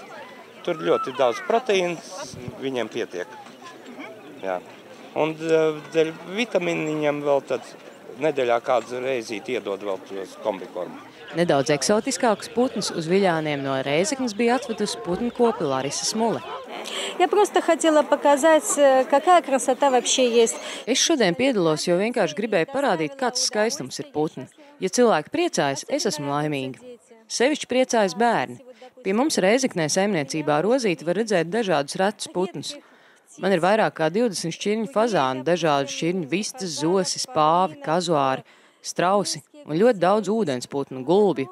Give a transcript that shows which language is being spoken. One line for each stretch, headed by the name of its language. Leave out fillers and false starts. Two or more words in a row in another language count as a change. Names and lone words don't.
Latvian: Tur ļoti daudz proteīnas, viņiem pietiek. Jā. Un dēļ vitamīniņiem vēl tad nedēļā kādu reizīti iedod vēl tos kombikormu. Nedaudz eksotiskākus putnus uz Viļāniem no Rēzeknes bija atvedusi putnkope Larisa Smule.
Russian: Я просто хотела показать, какая красота вообще есть.
Latvian: Es šodien piedalos, jo vienkārši gribēju parādīt, kāds skaistums ir putni. Ja cilvēki priecājas, es esmu laimīga. Sevišķi priecājas bērni. Pie mums Rēzeknē saimniecībā Rozīti var redzēt dažādus retus putnus. Man ir vairāk kā 20 šķirņu fazānu, dažādu šķirņu vistas, zosis, pāvi, kazuāri, strausi un ļoti daudz ūdensputnu, gulbi.